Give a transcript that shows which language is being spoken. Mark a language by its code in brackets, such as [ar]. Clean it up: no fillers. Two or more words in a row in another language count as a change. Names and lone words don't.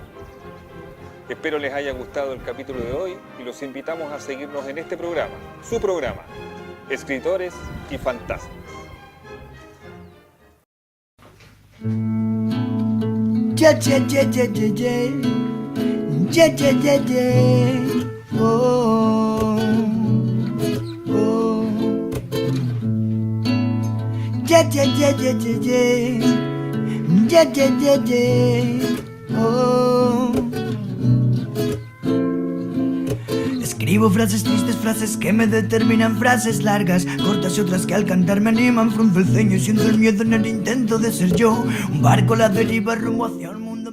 [es] Espero les haya gustado el capítulo de hoy y los invitamos a seguirnos en este programa, su programa, Escritores y Fantasmas. [en] Yeah, yeah, yeah, yeah, yeah, yeah. Yeah, yeah, yeah, yeah. Oh, oh. Yeah, yeah, yeah, yeah, yeah, yeah. Yeah, yeah, yeah, yeah. Oh. [es] Escribo frases tristes, frases que me determinan, frases largas, cortas y otras que al cantar me animan. Frunzo el ceño y siento el miedo en el intento de ser yo. Un barco a la deriva rumbo hacia un